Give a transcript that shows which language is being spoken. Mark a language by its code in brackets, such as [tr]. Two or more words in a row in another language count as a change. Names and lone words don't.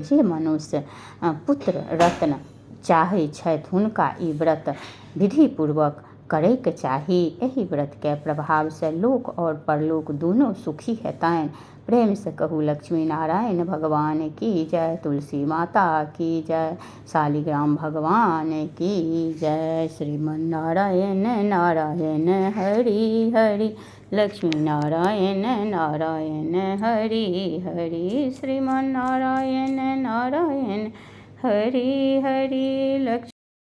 [mai] जे मनुष्य पुत्र रत्न चाहै छथि हुनका ई व्रत विधि पूर्वक करैके चाही। एहि व्रत के प्रभाव से लोक और परलोक दुनू सुखी हेतनि। प्रेम से कहू लक्ष्मी नारायण भगवान की जय, तुलसी माता की जय, शालिग्राम भगवान की जय। श्रीमन नारायण नारायण हरि हरि, लक्ष्मी नारायण नारायण हरि हरि, श्रीमन नारायण नारायण हरि हरि, लक्ष्मी